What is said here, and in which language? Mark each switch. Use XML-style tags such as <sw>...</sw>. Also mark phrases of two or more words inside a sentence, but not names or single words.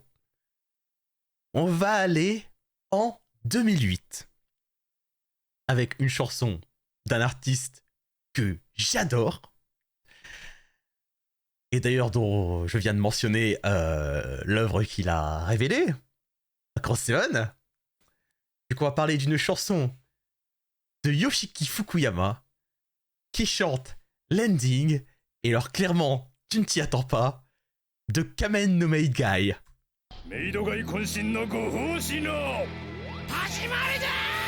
<fr>On va aller en 2008 avec une chanson d'un artiste que j'adore et d'ailleurs dont je viens de mentionner l'œuvre qu'il a révélée, Macross 7. Du coup, on va parler d'une chanson de Yoshiki Fukuyama qui chante l'ending, et alors clairement, tu ne t'y attends pas, de Kamen no Maid Guy.</fr> <ja>メイド街渾身のご奉仕の始まりだ</ja>